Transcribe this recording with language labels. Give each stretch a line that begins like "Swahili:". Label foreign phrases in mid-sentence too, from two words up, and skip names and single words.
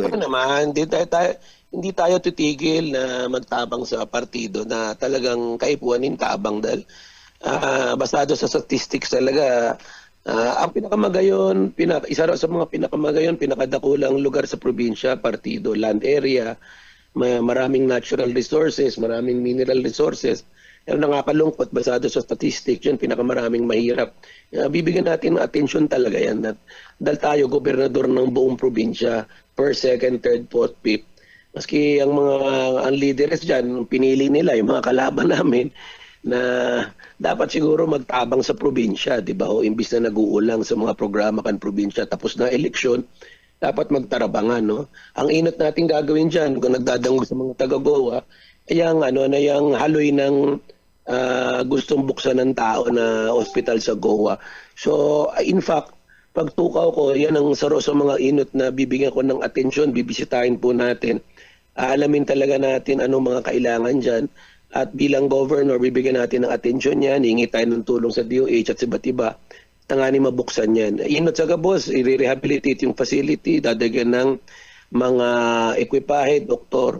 Filipino: Siyempre naman, hindi tayo titigil na magtabang sa partido na talagang kaipuanin tabang dahil basado sa statistics talaga. Ang pinakamagayon, isa sa mga pinakamagayon, pinakadakulang lugar sa probinsya, partido,
English: land area,
Filipino: maraming
English: natural resources,
Filipino: maraming
English: mineral resources.
Filipino: Pero nakakalungkot, basado sa statistics, yun, pinakamaraming mahirap. Bibigyan natin ng atensyon talaga yan. Dahil tayo, gobernador ng buong probinsya,
English: per second, third, fourth, fifth.
Filipino: Maski ang mga leaders dyan, pinili nila, yung mga kalaban namin, na dapat siguro magtabang sa probinsya, di ba? O imbis na nag-uulang sa mga programa kan probinsya, tapos na eleksyon, dapat magtarabangan, no? Ang inot natin gagawin dyan, kung nagdadangog sa mga taga-Goa, yung haloy ng gustong buksan ng tao na ospital sa Goa. So,
English: in fact,
Filipino: pagtukaw ko, yan ang saro sa mga inot na bibigyan ko ng atensyon, bibisitahin po natin. Alamin talaga natin anong mga kailangan dyan. At bilang governor, bibigyan natin ng atensyon yan, hingi tayo ng tulong sa DOH at sa iba't iba, tangani mabuksan yan. Inot sa Gabos, i-rehabilitate yung facility, dadagyan ng mga ekwipahe, doktor.